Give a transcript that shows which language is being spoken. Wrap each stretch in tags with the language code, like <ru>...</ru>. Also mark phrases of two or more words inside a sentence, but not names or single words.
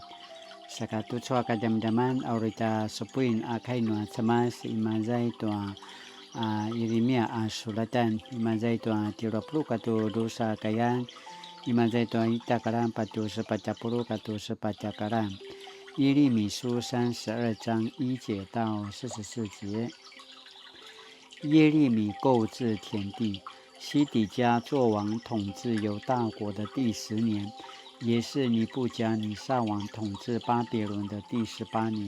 <pwn>Saka tu sa kajam-jaman aurita sopuin akai no samas imazai tu Yeremia sulatan imazai tu 30 katu dosa kayan imazai tu ita karam patu sepacapuru katu sepacakaram.</pwn> <zh>耶利米书32章1节到44节。耶利米购置田地，西底家作王统治犹大国的第10年，也是尼布甲尼撒王统治巴比伦的第18年。</zh>